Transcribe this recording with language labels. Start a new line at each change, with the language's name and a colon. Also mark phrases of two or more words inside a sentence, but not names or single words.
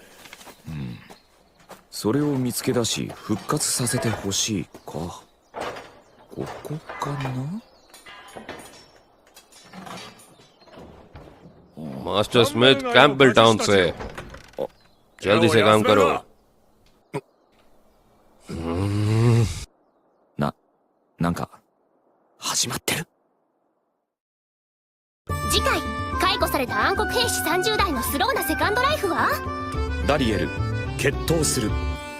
Japanese: それを見つけ出し復活させてほしいか。ここかな。
Hindi: मास्टर स्मिथ कैंपबेल टाउन से, जल्दी से काम करो।
Japanese: なんか始まってる。次回、解雇された暗黒兵士30代のスローなセカンドライフはダリエル決闘する。